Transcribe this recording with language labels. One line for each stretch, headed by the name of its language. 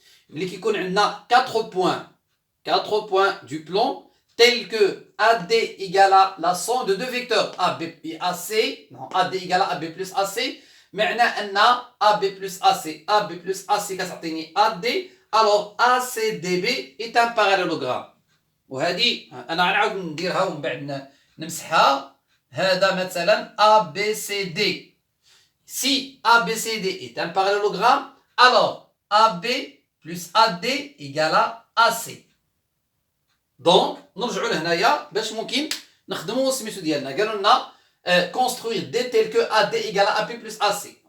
Arabic: ملي كيكون عندنا
French: 4 points du plan tel que AD égale à la somme de deux vecteurs AB et AC. Non, AD égale à AB plus AC.
Arabic: معناه أن AB plus AC كتعطيني AD.
French: Alors ACDB est un parallélogramme.
Arabic: وهذه أنا غنعاود نديرها ومن بعد نمسحها. هذا مثلا ABCD.
French: Si ABCD est un parallélogramme, alors AB plus AD égale à AC.
Arabic: Donc نرجعوا لهنايا باش ممكن نخدموا سميتو ديالنا. قالوا لنا
French: construire D tel que AD égale à AB plus AC.